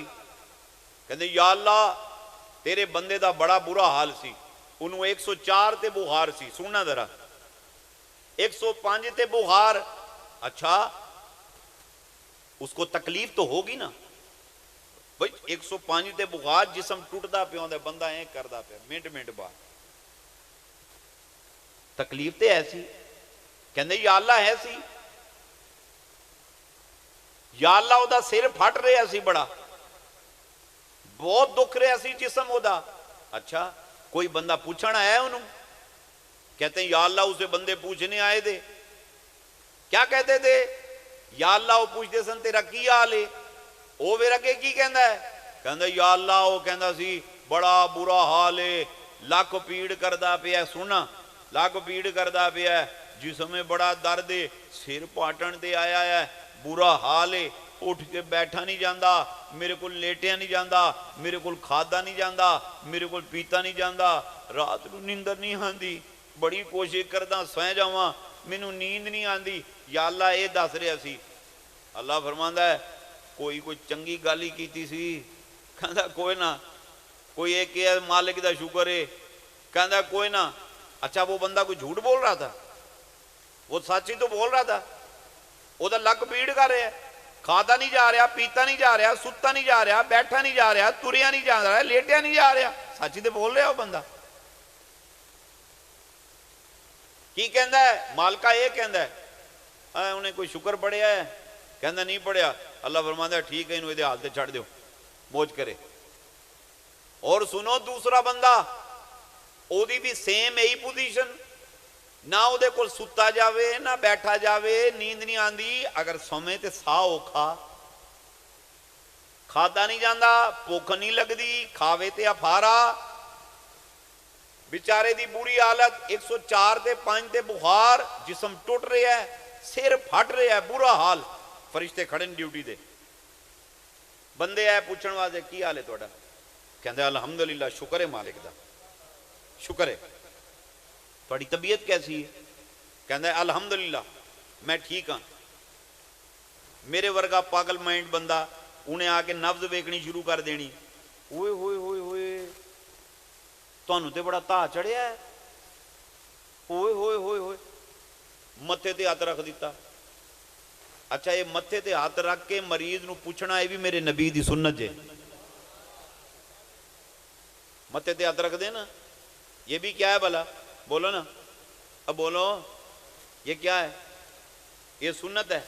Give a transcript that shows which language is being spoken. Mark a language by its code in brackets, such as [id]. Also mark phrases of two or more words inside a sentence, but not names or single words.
[pa] کہتے [ar] یا اللہ [pa] تیرے بندے دا بڑا برا حال سی، انہوں 104 تے بخار سی. سننا ذرا، 105 تے بخار. [ur] اچھا اس کو تکلیف تو ہوگی نا بھائی. [pa] 105 تے بخار, جسم ٹوٹدا پیا ہوندا, بندہ ایں کردا پیا منٹ منٹ بعد. تکلیف تے ایسی. کہندے [ar] یا اللہ [pa] ایسی, [ar] یا اللہ [pa] او دا سر پھٹ رہا سی بڑا, بہت دکھ رہا سی جسم او دا. اچھا کوئی بندہ پوچھن آیا انہوں؟ کہتے ہیں [ar] یا اللہ [pa] اسے بندے پوچھنے آئے دے. [ur] کیا کہتے تھے؟ [ar] یا اللہ [pa] وہ پوچھتے سن تیرا کی حال ہے؟ وہ میرا کی کہندا ہے؟ کہندا [ar] یا اللہ [pa] وہ کہندا سی بڑا برا حال ہے, لک پیڑ کردا پیا. سننا, لک پیڑ کردا پیا, [ur] جسم میں بڑا درد ہے, [pa] سر پاٹن تے آیا ہے, برا حال ہے, اٹھ کے بیٹھا نہیں جاندا, میرے کو لیٹیا نہیں جاندا, میرے کو کھادا نہیں جاندا, میرے کو پیتا نہیں جاندا, رات کو نیندر نہیں آندی, بڑی کوشش کردا سویں جاواں, مینوں نیند نہیں آندی. [ar] یا اللہ [pa] یہ دس رہا سی. اللہ فرماندا ہے کوئی چنگی گل ہی کیتی سی؟ کہندا کوئی نہ. کوئی ایک ہے مالک دا شکر ہے؟ کہندا کوئی نہ. [ur] اچھا وہ بندہ کوئی جھوٹ بول رہا تھا؟ وہ سچ ہی تو بول رہا تھا. [pa] وہ دا لک پیڑ کر رہا ہے, کھادا نہیں جا رہا, پیتا نہیں جا رہا, ستا نہیں جا رہا, بیٹھا نہیں جا رہا, تریا نہیں جا رہا, لیٹیا نہیں جا رہا. [ur] سچ ہی تو بول رہا وہ بندہ. [pa] کی کہندا ہے؟ مالکہ یہ کہندا ہے انہیں کوئی شکر پڑھیا ہے؟ کہندا نہیں پڑھیا. اللہ فرماندا ہے ٹھیک ہے, انہوں یہ حال تے چھڑ دیو, موج کرے. اور سنو دوسرا بندہ, او دی بھی سیم یہی پوزیشن, نہ او دے کول ستا جاوے نہ بیٹھا جاوے, نیند نہیں آندی, اگر سویں تے ساہ اوکھا, کھادا نہیں جاندا, بھوک نہیں لگدی, کھاوے تے افارا, بیچارے دی بری حالت. 104 تے 5 تے بخار, [ur] جسم ٹوٹ رہا ہے, سر پھٹ رہا ہے, برا حال. [pa] فرشتے کھڑے ڈیوٹی دے, بندے آئے پوچھن واسطے کی حال ہے تہاڈا؟ کہندے الحمدللہ, شکر ہے مالک دا, شکر ہے. تہاڈی طبیعت کیسی ہے؟ کہندے الحمدللہ میں ٹھیک ہاں. میرے ورگا پاگل مائنڈ بندہ انہیں آ کے نبض ویکھنی شروع کر دینی, ہوئے ہوئے ہوئے ہوئے تانوں تے بڑا تاہ چڑھیا ہے, ہوئے ہوئے ہوئے ہوئے, متھے تے ہاتھ رکھ دیتا. اچھا یہ متھے تے ہاتھ رکھ کے مریض نو پوچھنا, یہ بھی میرے نبی دی سنت ہے. متھے تے ہاتھ رکھ دے نا, یہ بھی کیا ہے بھلا؟ [ur] بولو نا, اب بولو, یہ کیا ہے؟ یہ سنت ہے.